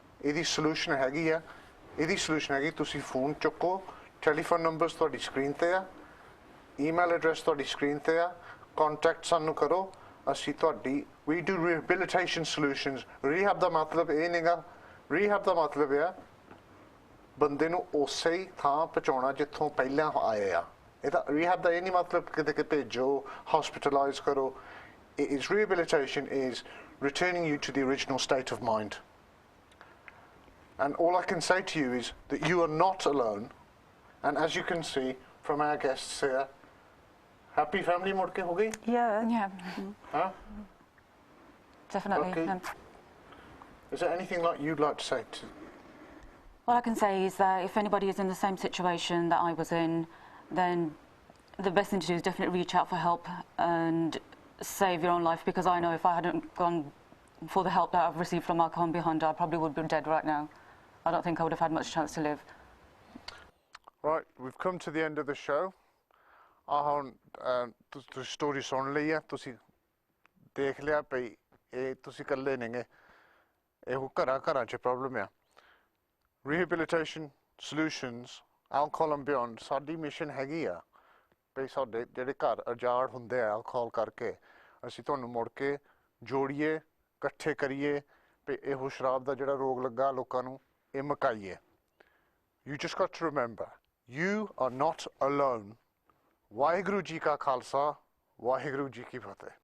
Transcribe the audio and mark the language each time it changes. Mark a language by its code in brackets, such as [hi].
[pa] ਇਹਦੀ ਸੋਲੂਸ਼ਨ ਹੈਗੀ ਆ ਇਹਦੀ ਸੋਲੂਸ਼ਨ ਹੈਗੀ ਤੁਸੀਂ ਫੋਨ ਚੁੱਕੋ ਟੈਲੀਫੋਨ ਨੰਬਰਸ ਤੁਹਾਡੀ ਸਕਰੀਨ ਤੇ ਆ ਈਮੇਲ ਐਡਰੈਸ ਤੁਹਾਡੀ ਸਕਰੀਨ ਤੇ ਆ ਕੰਟੈਕਟ ਸਾਨੂੰ ਕਰੋ ਅਸੀਂ ਤੁਹਾਡੀ [en] we do rehabilitation solutions। [pa] rehab ਦਾ ਮਤਲਬ ਇਹ ਨਹੀਂਗਾ rehab ਦਾ ਮਤਲਬ ਆ ਬੰਦੇ ਨੂੰ ਉਸੇ ਹੀ ਥਾਂ ਪਹੁੰਚਾਉਣਾ ਜਿੱਥੋਂ ਪਹਿਲਾਂ ਆਏ ਆ। ਇਹਦਾ rehab ਦਾ ਇਹ ਨਹੀਂ ਮਤਲਬ ਕਿਤੇ ਕਿ ਭੇਜੋ hospitalize ਕਰੋ। [en] is rehabilitation is returning you to the original state of mind and all I can say to you is that you are not alone and as you can see from our guests here happy family [pa] ਮੁੜ ਕੇ ਹੋ ਗਈ। [en] Yeah. Huh? Definitely. Okay. Is there anything like you'd like to say to? All I can say is that if anybody is in the same situation that I was in, then the best thing to do is definitely reach out for help and save your own life, because I know if I hadn't gone for the help that I've received from Alcohol Behind, I probably would be dead right now. I don't think I would have had much chance to live. Right, we've come to the end of the show. [pa] ਹੁਣ ਤੁਸੀਂ story ਸੁਣ ਲਈ ਆ ਤੁਸੀਂ ਦੇਖ ਲਿਆ ਭਈ ਇਹ ਤੁਸੀਂ ਇਕੱਲੇ ਨੇਗੇ ਇਹੋ ਘਰਾਂ 'ਚ ਪ੍ਰੋਬਲਮ ਆ। Rehabilitation solutions alcohol and beyond ਸਾਡੀ ਮਿਸ਼ਨ ਹੈਗੀ ਆ ਭਈ ਸਾਡੇ ਜਿਹੜੇ ਘਰ ਉਜਾੜ ਹੁੰਦੇ ਆ alcohol ਕਰਕੇ ਅਸੀਂ ਤੁਹਾਨੂੰ ਮੁੜ ਕੇ ਜੋੜੀਏ ਇਕੱਠੇ ਕਰੀਏ ਭਈ ਇਹੋ ਸ਼ਰਾਬ ਦਾ ਜਿਹੜਾ ਰੋਗ ਲੱਗਾ ਲੋਕਾਂ ਨੂੰ ਇਹ ਮੁਕਾਈਏ। [en] You just got to remember you are not alone। [pa] Waheguru ji ਕਾ ਖਾਲਸਾ ਵਾਹਿਗੁਰੂ ਜੀ ਕੀ ਫਤਿਹ।